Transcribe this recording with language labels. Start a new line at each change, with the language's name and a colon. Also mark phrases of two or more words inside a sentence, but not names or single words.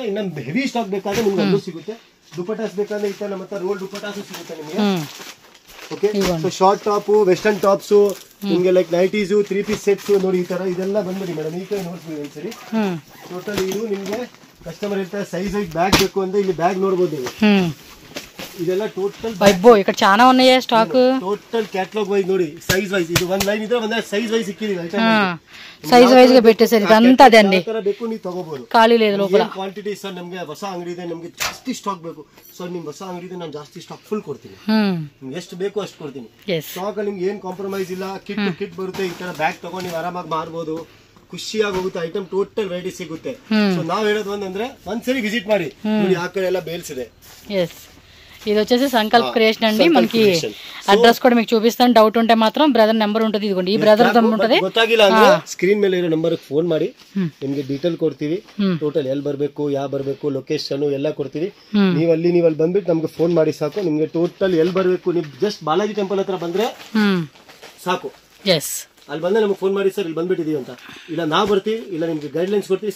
Kannada: ಇನ್ನ
English: heavy stock
Kannada: ಬೇಕಾದ್ರೆ ನಿಮ್ಗೆ ಅದು ಸಿಗುತ್ತೆ. ದುಪಟ್ಟಾಸ್ ಬೇಕಂದ್ರೆ ಇತ್ತ ನಮ್ಮ ಹತ್ರ ರೋಲ್ ದುಪಟ್ಟಾಸು ಸಿಗುತ್ತೆ ನಿಮಗೆ.
English: okay, so short top, western tops,
Kannada: ನಿಮ್ಗೆ
English: like nighties, 3 piece sets
Kannada: ನೋಡಿ ಈ ತರ ಇದೆಲ್ಲ ಬಂದ್ಬಿಡಿ ಮೇಡಮ್. ಈ ಕಡೆ ನೋಡ್ತೀವಿ ಒಂದ್ಸರಿ. ಟೋಟಲ್ ಇದು ನಿಮ್ಗೆ ಕಸ್ಟಮರ್ ಇರ್ತಾರೆ
English: size bag
Kannada: ಬೇಕು ಅಂದ್ರೆ ಇಲ್ಲಿ ಬ್ಯಾಗ್ ನೋಡ್ಬೋದು ನೀವು. ಇದೆಲ್ಲ ಟೋಟಲ್
Telugu: ఇక్కడ చాలా ఉన్నాయి స్టాక్.
English: total catalogue wise
Kannada: ನೋಡಿ
English: size wise
Kannada: ఇది ಒಂದು ಲೈನ್ ಇದ್ರೆ ಒಂದೇ
English: size wise
Kannada: ಸಿಕ್ಕಿದೆ.
English: size wise
Telugu: గా పెట్టేసారు. ఇదంతా అదండి,
Kannada: ತರ ಬೇಕು ನೀವು ತಗೋಬಹುದು.
Telugu: ಖಾಲಿ లేదు లోపల.
Kannada: ಕ್ವಾಂಟಿಟಿ ಸರ್ ನಮಗೆ ಹೊಸ ಅಂಗಡಿ ಇದೆ, ನಮಗೆ ಜಾಸ್ತಿ ಸ್ಟಾಕ್ ಬೇಕು. ಸೊ ನಿಮ್ ಹೊಸ ಅಂಗಡಿ ಇದೆ, ನಾನು ಜಾಸ್ತಿ
English: stock full
Kannada: ಕೊಡ್ತೀನಿ. ನಿಮ್ಗೆ ಎಷ್ಟು ಬೇಕು ಅಷ್ಟು ಕೊಡ್ತೀನಿ. ಸ್ಟಾಕ್ ನಿಮ್ಗೆ ಏನ್ ಕಾಂಪ್ರಮೈಸ್ ಇಲ್ಲ. ಕಿಟ್ ಬರುತ್ತೆ. ಈ ತರ ಬ್ಯಾಗ್ ತಗೊಂಡು ನೀವು ಆರಾಮಾಗಿ ಮಾರ್ಬೋದು. ಖುಷಿಯಾಗಿ ಹೋಗುತ್ತೆ.
English: item total variety
Kannada: ಸಿಗುತ್ತೆ. ಸೊ ನಾವ್ ಹೇಳೋದು ಒಂದಂದ್ರೆ ಒಂದ್ಸರಿ ವಿಸಿಟ್ ಮಾಡಿ ನೋಡಿ. ಆ ಕಡೆ ಎಲ್ಲ ಬೇಲ್ಸ್ ಇದೆ.
Telugu: ఇది వచ్చేసి సంకల్ప్ క్రియేషన్ అండి. మనకి అడ్రస్ కూడా మీకు చూపిస్తాను. డౌట్ ఉంటే మాత్రం బ్రదర్ నెంబర్ ఉంటుంది. ఇదిగోండి, ఈ బ్రదర్ ఉంటుంది.
Kannada: ಗೊತ್ತಾಗಿಲ್ಲ ಅಂದ್ರೆ ಸ್ಕ್ರೀನ್ ಮೇಲೆ ಇರೋ ನಂಬರ್ ಫೋನ್ ಮಾಡಿ ನಿಮ್ಗೆ ಡೀಟೇಲ್ ಕೊಡ್ತೀವಿ. ಟೋಟಲ್ ಎಲ್ಲಿ ಬರ್ಬೇಕು, ಯಾವ ಬರ್ಬೇಕು, ಲೊಕೇಶನ್ ಎಲ್ಲ ಕೊಡ್ತೀವಿ. ನೀವು ಅಲ್ಲಿ ಬಂದ್ಬಿಟ್ಟು ನಮ್ಗೆ ಫೋನ್ ಮಾಡಿ ಸಾಕು. ನಿಮ್ಗೆ ಟೋಟಲ್ ಎಲ್ಲಿ ಬರ್ಬೇಕು, ನೀವು ಜಸ್ಟ್ ಬಾಲಾಜಿ ಟೆಂಪಲ್ ಹತ್ರ ಬಂದ್ರೆ ಸಾಕು. ಅಲ್ಲಿ ಬಂದ್ರೆ ನಮ್ಗೆ ಫೋನ್ ಮಾಡಿ, ಸರ್ ಇಲ್ಲಿ ಬಂದ್ಬಿಟ್ಟಿದೀವಿ ಅಂತ. ಇಲ್ಲ ನಾವು ಬರ್ತೀವಿ, ಇಲ್ಲ ನಿಮ್ಗೆ
English: guide lines
Kannada: ಕೊಡ್ತೀವಿ.